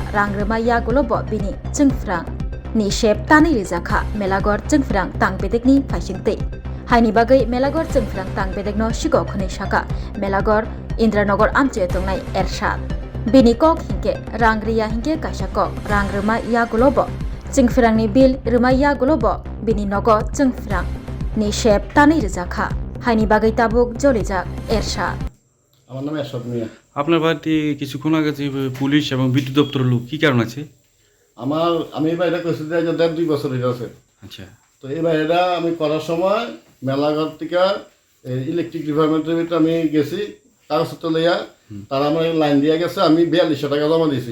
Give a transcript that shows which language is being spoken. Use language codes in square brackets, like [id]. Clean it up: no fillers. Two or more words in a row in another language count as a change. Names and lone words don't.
[trp] Rangremaya Golobo Bini Jungfrang Ni Shep Tani Rizakha Melagor Jungfrang Tangbedegni Faishingte Haini Bagai Melagor Jungfrang Tangbedegno Shiko Khani Shaka Melagor Indranagar Amche Tongnai Ershad Bini Kok Hinke Rangriya Hinke Kashako Rangremaya Golobo Jungfrang Ni Bil Rumaya Golobo Bini Nogo Jungfrang Ni Shep Tani Rizakha Haini Bagai Tabuk Jolijak Ershad [bn] আমার নাম এরশাদ মিয়া। আপনার বাড়িতে কিছুক্ষণ আগে যে পুলিশ এবং বিদ্যুৎ দপ্তরের লোক কি কারণ আছে? আমি এই বাড়িটা করছি যে 1.5-2 বছর হয়ে গেছে। আচ্ছা, তো এই বাড়িটা আমি করার সময় মেলাঘর থেকে [en] electric department [bn] ভিতরে আমি গেছি কাগজপত্র লইয়া, তারা আমার লাইন দিয়ে গেছে, আমি 4200 টাকা জমা দিয়েছি।